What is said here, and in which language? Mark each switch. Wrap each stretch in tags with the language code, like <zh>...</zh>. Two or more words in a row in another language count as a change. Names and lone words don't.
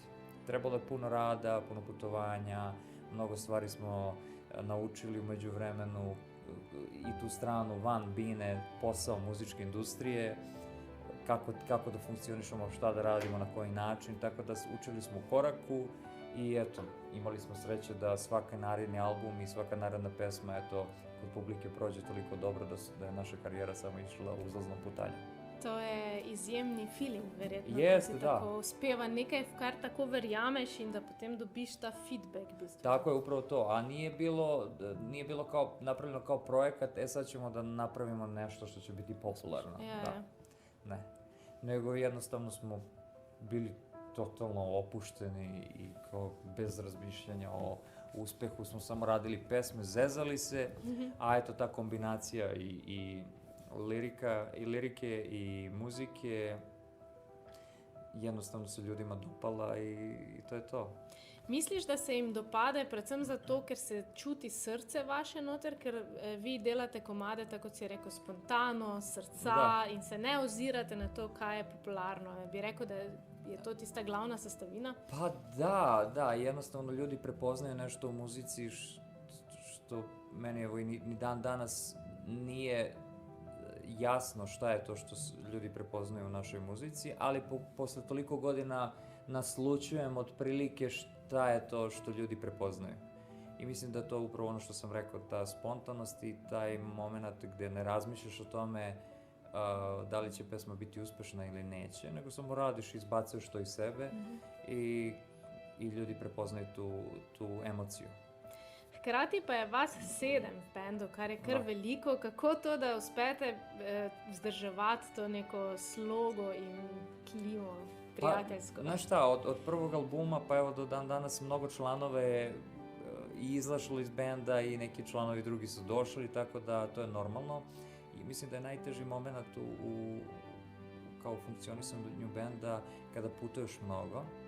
<sr>Trebalo je puno rada, puno putovanja, mnogo stvari smo naučili u međuvremenu i tu stranu van bine, posao muzičke industrije, kako da funkcionišemo, šta da radimo, na koji način, tako da učili smo u koraku i eto, imali smo sreće da svaki naredni album i svaka naredna pesma, eto, kod publike prođe toliko dobro da je naša karijera samo išla uzlaznom putanjem.</sr> <sl>To je izjemni feeling, verjetno.</sl> <sr>Jeste, da.</sr> <sl>Tako uspeva nekaj, v kar tako verjameš in da potem dobiš ta feedback. Bistvo.</sl> <sr>Tako je, upravo to. A nije bilo kao napravljeno kao projekat, sad ćemo da napravimo nešto što će biti popularno. Da. Ne. Nego jednostavno smo bili totalno opušteni i kao bez razmišljanja o uspehu smo samo radili pesme, zezali se, a eto ta kombinacija i lirike i muzike jednostavno se ljudima dopala i to je to.</sr> <sl>Misliš, da se jim dopade predvsem zato, ker se čuti srce vaše noter, ker vi delate komade, tako kot si rekel, spontano, srca in se ne ozirate na to, kaj je popularno? Bi rekel, da je to tista glavna sestavina?</sl> <sr>Pa da, jednostavno ljudi prepoznaju nešto u muzici što meni evo i ni dan danas nije jasno šta je to što ljudi prepoznaju u našoj muzici, ali posle toliko godina naslućujem otprilike šta je to što ljudi prepoznaju. I mislim da je to upravo ono što sam rekao, ta spontanost i taj moment gdje ne razmišljaš o tome da li će pesma biti uspešna ili neće, nego samo radiš, izbacuješ to iz sebe i ljudi prepoznaju tu emociju.</sr> <sl>Hkrati pa je vas 7 v bendu, kar je kar veliko. Kako to, da uspete vzdrževati to neko slogo in klimo prijateljsko?</sl> <sr>Znaš šta, od prvog albuma pa evo do dan danas mnogo članove i izašlo iz benda i neki članovi drugi su došli, tako da to je normalno. I mislim da je najteži moment kao funkcionisanju benda kada putuješ mnogo.</sr>